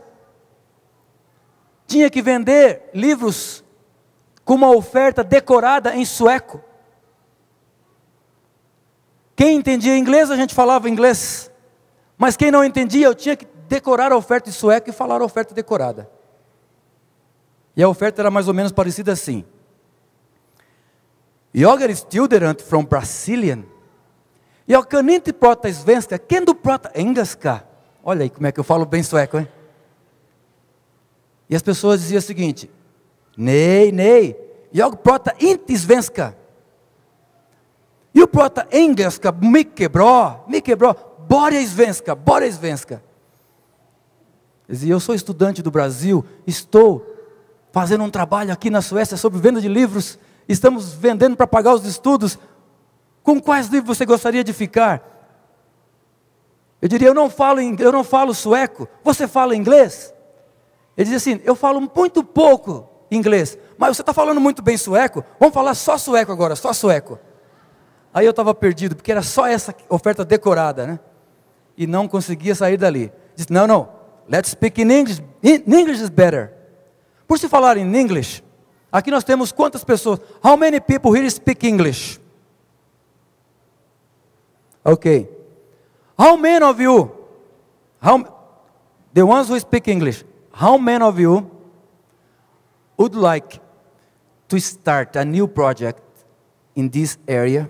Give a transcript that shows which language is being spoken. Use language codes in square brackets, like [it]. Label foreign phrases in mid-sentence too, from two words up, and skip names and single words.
[pt] Tinha que vender livros com uma oferta decorada em sueco. Quem entendia inglês, a gente falava inglês. Mas quem não entendia, eu tinha que decorar a oferta em sueco e falar a oferta decorada. E a oferta era mais ou menos parecida assim. [sv] Jag är student från Brasilien. Jag kan inte prata svenska. Kan du prata engelska? [pt] Olha aí como é que eu falo bem sueco, hein? E as pessoas diziam o seguinte: [sv] nej, jag pratar inte svenska. Eu pratar engelska mycket bra, bara svenska. [pt] Eu sou estudante do Brasil, estou fazendo um trabalho aqui na Suécia sobre venda de livros, estamos vendendo para pagar os estudos. Com quais livros você gostaria de ficar? Eu diria, eu não falo sueco, você fala inglês? Ele dizia assim, eu falo muito pouco inglês, mas você está falando muito bem sueco, vamos falar só sueco agora, só sueco. Aí eu estava perdido, porque era só essa oferta decorada, né? E não conseguia sair dali. Disse, não, [en] let's speak in English. English is better. [pt] Por se falar em English, aqui nós temos quantas pessoas? [en] How many people here speak English? Okay. How many of you, the ones who speak English, how many of you would like to start a new project in this area?